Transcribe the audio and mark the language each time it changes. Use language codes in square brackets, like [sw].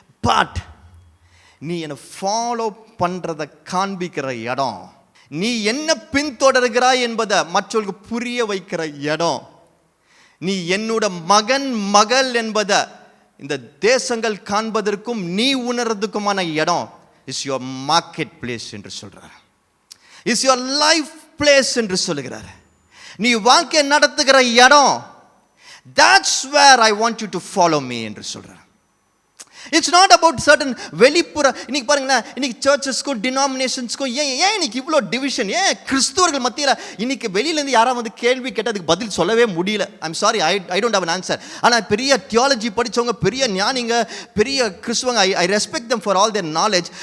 [ta] But நீ என்னை follow பண்ணுறதை காண்பிக்கிற இடம், நீ என்ன பின்தொடர்கிறாய் என்பதை மற்றவர்களுக்கு புரிய வைக்கிற இடம், நீ என்னோட மகன் மகள் என்பதை இந்த தேசங்கள் காண்பதற்கும் நீ உணர்றதுக்குமான இடம் [en] is your market place [ta] என்று சொல்றார். [en] is your life place [ta] என்று சொல்லுகிறார். நீ வாழ்க்கை நடத்துகிற இடம், [en] that's where I want you to follow me [ta] என்று சொல்றார். [en] It's not about certain வெளிப்புற. [ta] இன்னைக்கு பாருங்களேன், இன்னைக்கு சர்ச்சஸ்க்கும் டினாமினேஷன்ஸ்க்கும் ஏன் இன்னைக்கு இவ்வளோ டிவிஷன்? ஏன் கிறிஸ்துவர்கள் மத்தியில் இன்னைக்கு வெளியிலேருந்து யாராவது வந்து கேள்வி கேட்டதுக்கு பதில் சொல்லவே முடியல? [en] I'm sorry, I don't have an answer. [ta] ஆனால் பெரிய தியாலஜி படித்தவங்க, பெரிய ஞானிங்க, பெரிய கிறிஸ்துவங்க, [en] I respect them for all their knowledge.